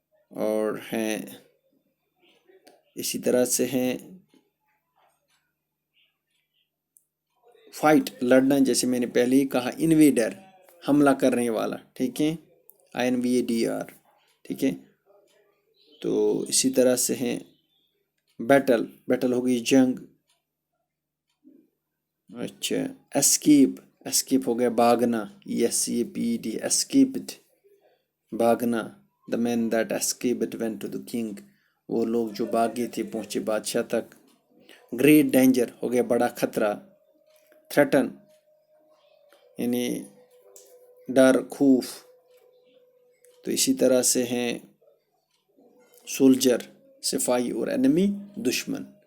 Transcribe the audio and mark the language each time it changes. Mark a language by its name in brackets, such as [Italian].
[Urdu] اور ہیں اسی طرح سے ہیں فائٹ لڑنا، جیسے میں نے پہلے ہی کہا انویڈر حملہ کرنے والا. ٹھیک ہے، INVADR. ٹھیک ہے، تو اسی طرح سے ہیں بیٹل ہو گئی جنگ. اچھا، اسکیپ ہو گیا بھاگنا. [English] ESCAPED escaped بھاگنا. The man that escaped went to the king. [Urdu] وہ لوگ جو بھاگے تھے پہنچے بادشاہ تک. گریٹ ڈینجر ہو گیا بڑا خطرہ. تھریٹن یعنی ڈر خوف. تو اسی طرح سے ہیں سولجر صفائی اور انیمی دشمن.